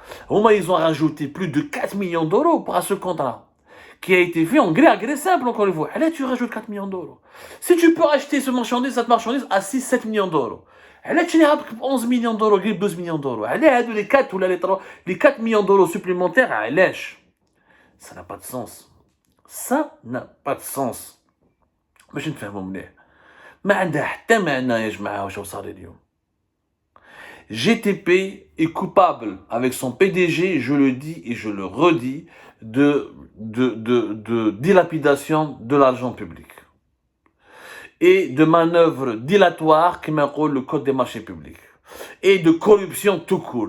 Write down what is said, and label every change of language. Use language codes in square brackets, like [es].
[fr] Au moins, ils ont rajouté plus de 4 millions d'euros pour ce contrat, qui a été fait en gré à gré simple, encore une fois. Allez, tu rajoutes 4 millions d'euros. Si tu peux acheter cette marchandise à 6-7 millions d'euros, allez, tu n'as 11 millions d'euros, 12 millions d'euros. Allez, les 4 ou les 4 millions d'euros supplémentaires, allez. Ça n'a pas de sens. Ça n'a pas de sens. [ar] باش نتفاهموا مليح ما عندها حتى معنى يا جماعه واش صار اليوم. [fr] GTP est coupable avec son PDG, je le dis et je le redis, de dilapidation de l'argent public et de manœuvres dilatoires qui m'appellent le code des marchés publics et de corruption tout court.